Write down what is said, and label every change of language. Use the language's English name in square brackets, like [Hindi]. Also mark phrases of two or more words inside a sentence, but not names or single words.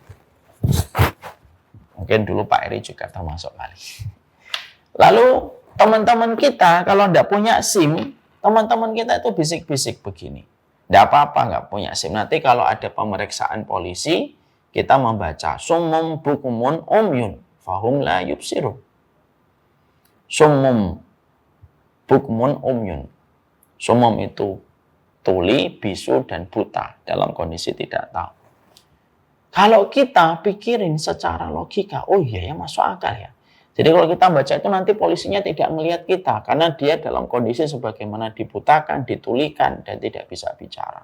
[Indonesian] Mungkin dulu Pak Eri juga termasuk kali. Lalu teman-teman kita kalau tidak punya SIM, teman-teman kita itu bisik-bisik begini. Tidak apa-apa nggak punya SIM. Nanti kalau ada pemeriksaan polisi, kita membaca [Arabic] صم بكم عمي فهم لا يبصرون. صم بكم عمي. [Indonesian] Summum itu tuli, bisu, dan buta dalam kondisi tidak tahu. Kalau kita pikirin secara logika, oh iya ya masuk akal ya. Jadi kalau kita baca itu nanti polisinya tidak melihat kita karena dia dalam kondisi sebagaimana dibutakan, ditulikan, dan tidak bisa bicara.